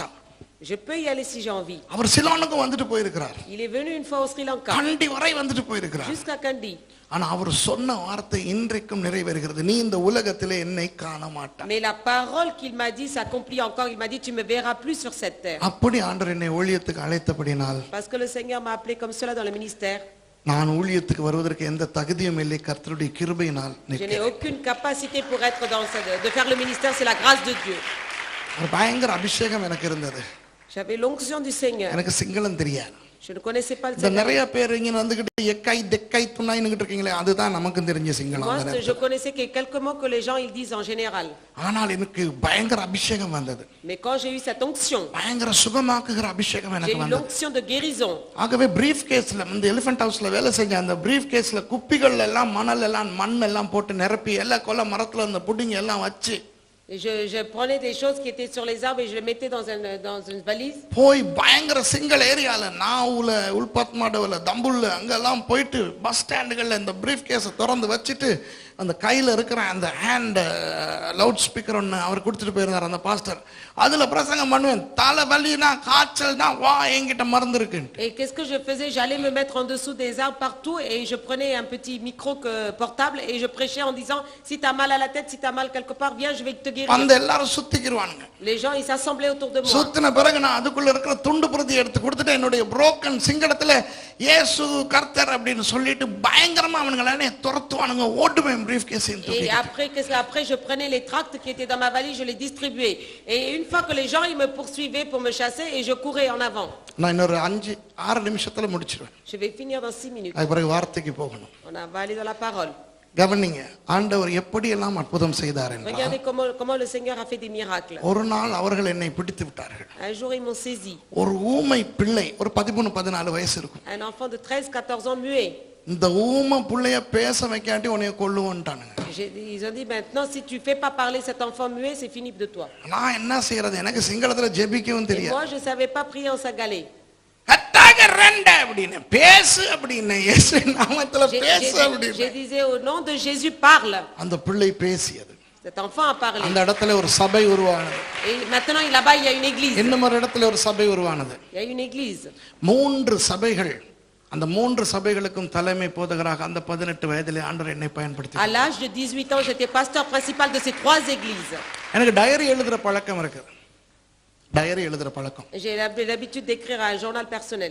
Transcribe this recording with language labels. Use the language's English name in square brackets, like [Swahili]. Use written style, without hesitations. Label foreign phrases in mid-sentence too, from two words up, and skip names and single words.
[French] Je peux y aller si j'ai envie. [Tamil] அவர் சிலோனுக்கு வந்துட்டு போயிருக்கிறார், [French] Il est venu une fois au Sri Lanka, [Tamil] கண்டி வரை வந்துட்டு போயிருக்கிறார். [French] jusqu'à Kandy. [Tamil] ஆனா அவர் சொன்ன வார்த்தை இன்றைக்கும் நிறைவேறுகிறது, நீ இந்த உலகத்திலே என்னை காண மாட்டாய். [French] Mais la parole qu'il m'a dit s'accomplit encore. Il m'a dit tu me verras plus sur cette terre. [Tamil] அப்படி ஆண்டவர் என்னை ஊழியத்துக்கு அழைத்தபடினால் [French] Parce que le Seigneur m'a appelé comme cela dans le ministère. [Tamil] நான் ஊழியத்துக்கு வருவதற்கு எந்த தகுதியும் இல்லை, கர்த்தருடைய கிருபையினால் [French] Je n'ai [Tamil] நிற்கிறேன். [French] aucune capacité pour être de faire le ministère, c'est la grâce de Dieu. [Tamil] ஒரு பயங்கர அபிஷேகம் எனக்கு இருந்தது. [French] J'avais l'onction du Seigneur. [Tamil] எனக்கு சிங்களம் தெரியாது. [French] Je ne connaissais pas le [Tamil] இந்த [French] Seigneur. [Tamil] நிறைய பேர் இங்க வந்துகிட்டு எக்காய் தெக்காய் துணாயின்னு இருக்கீங்களே, அதுதான் நமக்கு தெரிஞ்ச சிங்களம். [French] Moi, je connaissais que quelques mots que les gens ils disent en général. [Tamil] ஆனால் எனக்கு பயங்கர அபிஷேகம் வந்தது, [French] Mais quand j'ai eu cette onction, [Tamil] பயங்கர சுகமாக்குகிற அபிஷேகம் [French] j'ai [Tamil] எனக்கு [French] eu [Tamil] வந்தது. [French] l'onction de guérison. [Tamil] ஆகவே பிரீஃப் கேஸ்ல இந்த எலிஃபென்ட் ஹவுஸ்ல வேலை செஞ்ச அந்த பிரீஃப் கேஸ்ல குப்பிகள் எல்லாம் மணல் எல்லாம் மண் எல்லாம் போட்டு நிரப்பி எல்லா கொல்ல மரத்துல அந்த புடிங்க எல்லாம் வச்சு [French] Et je prenais des choses qui étaient sur les arbres et je les mettais dans une valise. [Tamil] போய் பயங்கர சிங்கிள் ஏரியால நாவுல உள்பத்மாடவுல தம்புல்ல அங்கெல்லாம் போயிட்டு பஸ் ஸ்டாண்டுகள்ல இந்த பிரீஃப் கேஸை திறந்து வச்சுட்டு அந்த கையில இருக்கிற அந்த [English] hand loud speaker [Tamil] ஒன்று அவர் கொடுத்துட்டு போயிருந்தார் அந்த பாஸ்டர், அதுல பிரசங்கம் பண்ணுவேன். தலை வலினா காய்ச்சல்னா வா என்கிட்ட மருந்து இருக்கு. [French] Et qu'est-ce que je faisais? J'allais me mettre en dessous des arbres partout et je prenais un petit micro portable et je prêchais en disant si tu as mal à la tête, si tu as mal quelque part, viens, je vais te guérir. [Tamil] வந்து எல்லாரும் சுத்திக்கிடுவானுங்க. [French] Les gens ils s'assemblaient autour de moi. [Tamil] சுத்தின பிறகு நான் அதுக்குள்ள இருக்கிற துண்டு பிரதி எடுத்து கொடுத்துட்டு என்னுடைய புரோக்கன் சிங்களத்துல இயேசு கர்த்தர் அப்படின்னு சொல்லிட்டு பயங்கரமா அவனுங்களே துரத்துவானுங்க, ஓட்டுவேன் பிரீஃப் கேஸையும் [French] Et [Tamil] தூக்கிட்டு. [French] après je prenais les tracts qui étaient dans ma valise, je les distribuais. Et une fois que les gens ils me poursuivaient pour me chasser et je courais en avant. [Tamil] நான் இன்னொரு 5-6 நிமிஷத்துல முடிச்சிருவேன். [French] Je vais finir dans 6 minutes. [Tamil] அதுக்கு பிறகு வார்த்தைக்கு போகணும். [French] On va aller dans la parole. [Tamil] கவனிங்க, ஆண்டவர் எப்படியெல்லாம் அற்புதம் செய்தார் என்றால், [French] Regardez comment le Seigneur a fait des miracles. [Tamil] ஒரு நாள் அவர்கள் என்னை பிடித்து விட்டார்கள். [French] Un jour, ils m'ont saisi. [Tamil] ஒரு ஊமை பிள்ளை, ஒரு 13-14 வயசு இருக்கும். [French] Un enfant de 13-14 ans muet. [Tamil] இந்த ஊமை பிள்ளைய பேச வைக்காட்டி உன்னைய கொல்லுவோன்ட்டானுங்க. [French] Ils ont dit, maintenant, si tu fais pas parler cet enfant muet, c'est fini de toi. [Tamil] நான் என்ன செய்யறது, எனக்கு சிங்களத்துல ஜெபிக்கவும் [French] Et [Tamil] தெரியாது. [French] moi, je savais pas prier en sagalé. [Tamil] கட்டாக ரெண்ட அப்படின்னு பேசு அப்படின்னு, இயேசு நாமத்துல பேசு [French] Je [Tamil] அப்படின்னு. [French] disais, au nom de Jésus, parle. [Tamil] அந்த பிள்ளை பேசியது. [French] Cet enfant a parlé. [Tamil] அந்த இடத்துல ஒரு சபை உருவானது. [French] Et maintenant, là-bas, il y a une église. [Tamil] இன்னும் ஒரு இடத்துல ஒரு சபை உருவானது. [French] Il y a une église. [Tamil] 3 சபைகள். அந்த 3 சபைகளுக்கும் தலைமை போதகராக அந்த 18 வயதிலே ஆண்டவர் என்னை பயன்படுத்தி. [French] À l'âge de 18 ans, j'étais pasteur principal de ces 3 églises. [Tamil] எனக்கு டைரி எழுதுற பழக்கம் இருக்கு. டைரி எழுதுற பழக்கம். [French] J'ai l'habitude d'écrire un journal personnel.